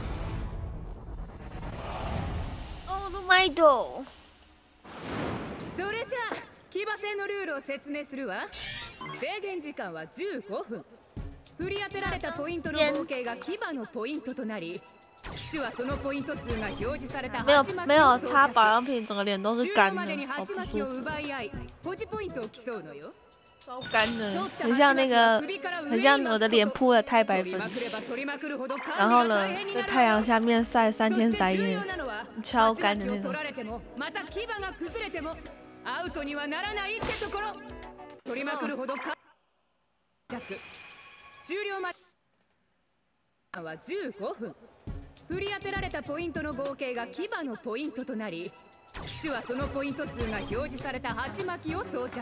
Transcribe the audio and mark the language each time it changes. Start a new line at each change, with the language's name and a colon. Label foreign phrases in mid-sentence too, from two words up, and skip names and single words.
Japanese: オールマイト。それじゃあ騎馬戦のルールを説明するわ。制限時間は15分。振り当てられたポイントの合計が騎馬のポイントとなり、騎手はそのポイント数が表示された
Chinese: 没有擦保养品，整个脸都是干的，好不舒服。超干的，很像那个，很像我的脸扑了太白粉，然后呢，在太阳下面晒3天3夜，超干的那种。
Japanese: は15分。振り当てられたポイントの合計が騎馬のポイントとなり、騎手はそのポイント数が表示された鉢巻きを装着。